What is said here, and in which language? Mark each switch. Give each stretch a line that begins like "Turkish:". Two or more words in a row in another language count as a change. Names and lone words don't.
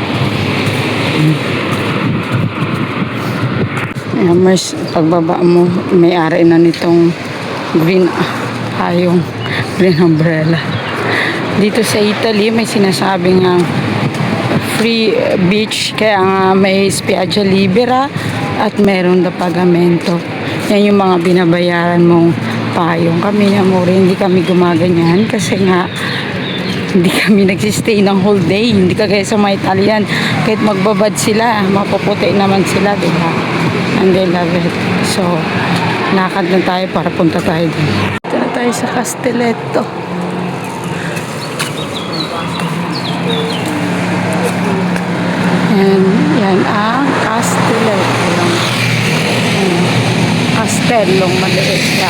Filipino: Yummers, pagbaba mo, may-ari na nitong green, yung
English: green umbrella.
Filipino: Dito sa Italy, may sinasabing
English: free beach,
Filipino: kaya nga may
Italian: spiaggia libera
Filipino: at meron na pagamento. Yan yung mga binabayaran mong payong. Kami ni Amore, hindi kami gumaganyan kasi nga hindi kami nagsistay ng
English: whole day.
Filipino: Hindi kagaya sa mga Italian, kahit magbabad sila, mapuputi naman sila, diba?
English: And they love it.
Filipino: So, lakad na tayo para punta tayo din. Dito na tayo sa Castelletto. Yan ang Castelletto. Castellong maliit siya.